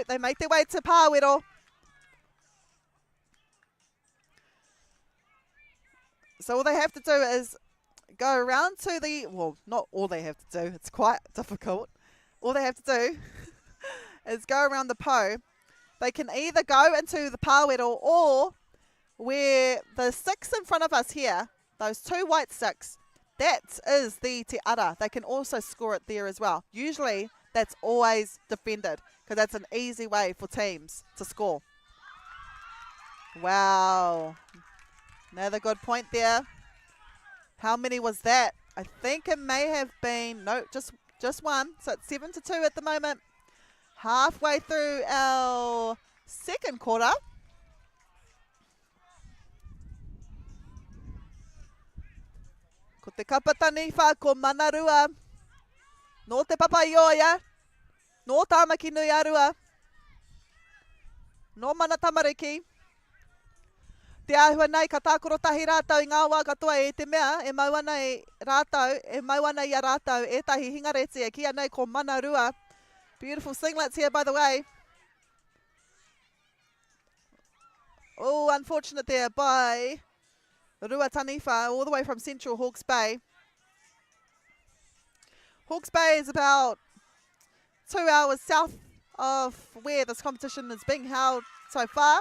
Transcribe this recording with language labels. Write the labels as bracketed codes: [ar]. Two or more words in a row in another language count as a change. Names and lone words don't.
[en] They make their way to pāwero. So all they have to do is go around to the, well, not all they have to do. It's quite difficult. All they have to do is go around the po. They can either go into the pāwero, or where the sticks in front of us here, those 2 white sticks, that is the [mi] te ara. [en] They can also score it there as well. Usually that's always defended, because that's an easy way for teams to score. Wow. Another good point there. How many was that? I think it may have been, no, just 1. So it's 7-2 at the moment. Halfway through our second quarter. [mi] Ko te kapataniwha ko Manarua. No te papaioia. No tāmaki nui arua. No mana tamariki. Te āhua nei ka tākoro tahi rātau I ngā wā katoa e te mea, e mauana I rātau, e mauana I a rātau, e tahi hingareti e kia nei ko Manarua. [en] Beautiful singlets here, by the way. Oh, unfortunate there by Rua Taniwha, all the way from Central Hawke's Bay. Hawke's Bay is about 2 hours south of where this competition is being held so far.